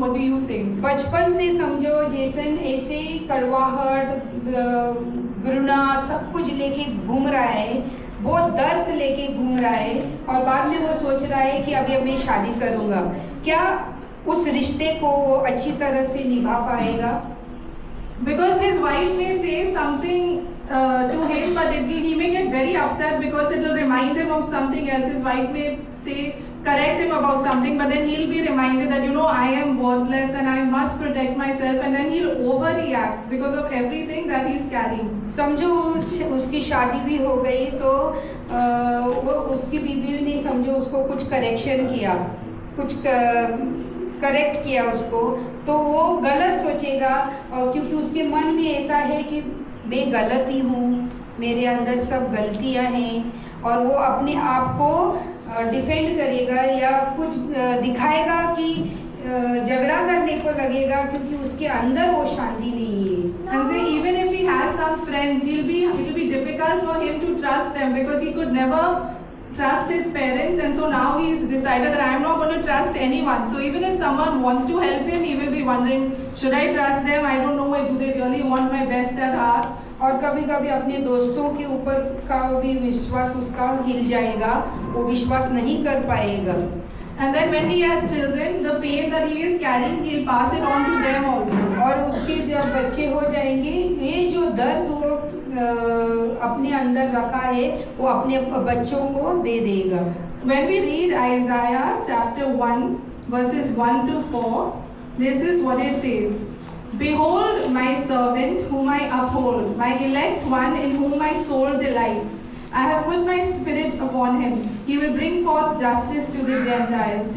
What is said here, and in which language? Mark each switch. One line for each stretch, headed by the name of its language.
English: What do you think?
Hindi: बचपन से समझो जेसन ऐसे कड़वाहट, घृणा सब कुछ लेके घूम रहा है, बहुत दर्द लेके घूम रहा है और बाद में वो सोच रहा है कि अभी मैं शादी करूँगा। क्या उस रिश्ते को वो अच्छी तरह से निभा पाएगा?
English: Because his wife may say something to him, but he may get very upset because it will remind him of something else. His wife may say correct him about something, but then he'll be reminded that, I am worthless and I must protect myself, and then he'll overreact because of everything that he's carrying.
Hindi: समझो उसकी शादी भी हो गई तो वो उसकी बीवी ने समझो उसको कुछ करेक्शन किया, कुछ करेक्ट किया उसको, तो वो गलत सोचेगा, और क्योंकि उसके मन में ऐसा है कि मैं गलत ही हूँ, मेरे अंदर सब गलतियाँ हैं, और वो अपने आप को डिफेंड करेगा या कुछ दिखाएगा कि झगड़ा करने को लगेगा, क्योंकि उसके अंदर वो शांति नहीं है.
English: And say even if he has some friends, it will be difficult for him to trust them because he could never trust his parents, and so now he's decided that I am not going to trust anyone. So even if someone wants to help him, he will be wondering, should I trust them? I don't know, do they really want my best at heart?
Hindi: और कभी कभी अपने दोस्तों के ऊपर का भी विश्वास उसका हिल जाएगा, वो विश्वास नहीं कर पाएगा.
English: And then when he has children, the pain that he is carrying, he'll pass it on to them also.
Hindi: और उसके जब बच्चे हो जाएंगे, ये जो दर्द वो अपने अंदर रखा है वो अपने बच्चों को दे देगा.
English: When we read Isaiah chapter 1 verses 1 to 4, this is what it says. Behold my servant whom I uphold, my elect one in whom my soul delights. I have put my spirit upon him. He will bring forth justice to the Gentiles.